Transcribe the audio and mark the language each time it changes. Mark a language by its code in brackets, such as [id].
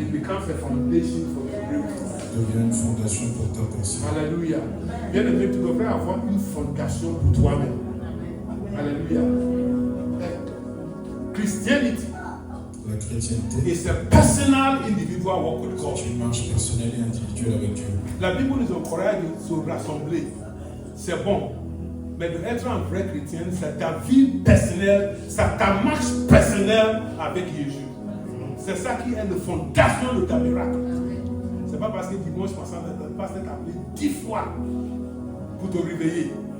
[en] it becomes a foundation for your breakthrough. [fr] Devient une fondation pour ta pensée. Alléluia. Bien aimé, tu devrais avoir une fondation pour toi-même. [en] Alléluia. Christianity. [fr] La chrétienté, [en] It's a personal, individual walk with God. [fr] c'est une marche personnelle et individuelle avec Dieu. La Bible nous encourage de se rassembler. C'est bon. Mais d'être un vrai chrétien, c'est ta vie personnelle, c'est ta marche personnelle avec Jésus. C'est ça qui est la fondation de ta miracle. C'est pas parce que dimanche passant, le pasteur t'a appelé 10 fois pour te réveiller.